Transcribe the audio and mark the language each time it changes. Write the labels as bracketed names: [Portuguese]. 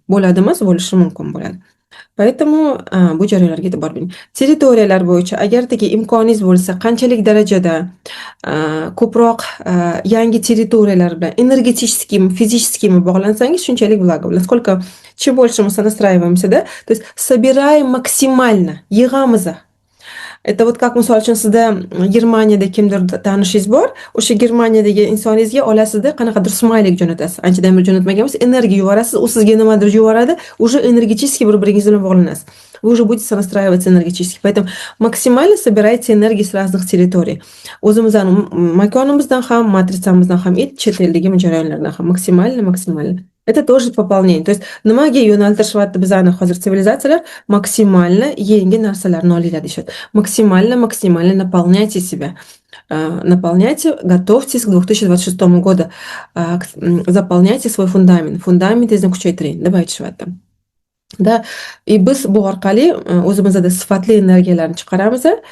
[Uzbek] Bo'ladi emas, bo'lishi mumkin bo'ladi. Поэтому bu jarayonlarga e'tibor bering. Territoriyalar bo'yicha agardagi imkoningiz bo'lsa, qanchalik darajada ko'proq yangi territoriyalar bilan energetическими, физическими bog'lansangiz, shunchalik благо bo'ladi. [Russian] Сколько чем больше мы сонастраиваемся, да? То есть собираем максимально, [Uzbek] yig'amiz. [Russian] Это вот как [Uzbek] misol uchun sizda Germaniyada kimdir tanishingiz bor, o'sha Germaniyadagi insoningizga olasizda qanaqadir smaylik jo'natasiz. Anchadan beri jo'natmagan bo'lsa, energiya yuborasiz, u sizga nimadir yuboradi, [Russian] уже энергетически [Uzbek] bir-biringiz bilan bog'lanasiz. [Russian] Вы уже будете настраиваться энергетически. Поэтому максимально собирайте энергии с разных территорий. [Uzbek] O'zimizdan, makonimizdan ham, matritsamizdan ham, chet eldagi jarayonlardan ham maksimально. [Russian] Это тоже пополнение. То есть [Uzbek] nimaga yo'naltirishyapti bizani hozir sivilizatsiyalar? Максимально yangi narsalarni olinglar deyishadi. [Russian] Максимально наполняйте себя. Наполняйте, готовьтесь к 2026 году. Заполняйте свой фундамент. [Uzbek] Fundamentingizni kuchaytiring deb aytishyapti. Da, biz bu orqali o'zimizda sifatli energiyalarni chiqaramiz.